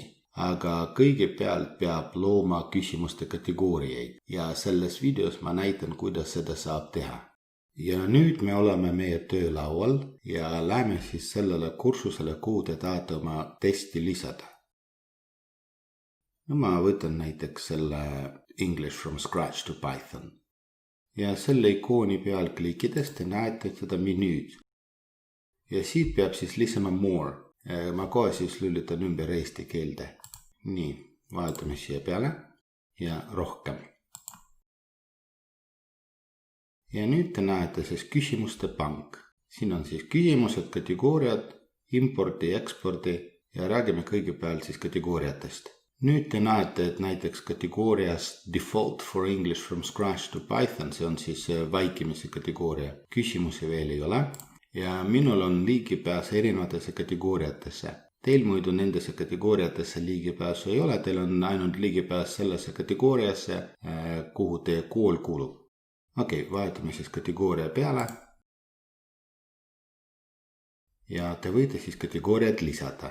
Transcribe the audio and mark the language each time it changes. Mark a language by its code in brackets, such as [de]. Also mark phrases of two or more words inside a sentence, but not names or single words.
[et] Aga kõigepealt peab looma küsimuste kategooriaid ja selles videos ma näitan, kuidas seda saab teha. Ja nüüd me oleme meie töölaual ja lähme siis sellele kursusele, kuhu te tahate oma testi lisada. No ma võtan näiteks selle English from scratch to Python. Ja selle ikooni peal klikkides te näete seda menüüd. Ja siit peab siis lisama more. Ma kohe siis lülitan ümber eesti keelde. Nii, vaatame siia peale ja rohkem. Ja nüüd te näete siis küsimuste pank. Siin on siis küsimused, kategooriad, impordi, ekspordi ja räägime kõigepealt siis kategooriatest. Nüüd te näete, et näiteks kategoorias [en] default for [et] English from scratch to Python, see on siis vaikimise kategooria. Küsimusi veel ei ole ja minul on ligipääs erinevatesse kategooriatesse. Teil muidu nendesse kategooriatesse ligipääsu ei ole, teil on ainult ligipääs sellesse kategooriasse, kuhu teie kool kuulub. Okei, vaatame siis kategooria peale. Ja te võite siis kategooriat lisada.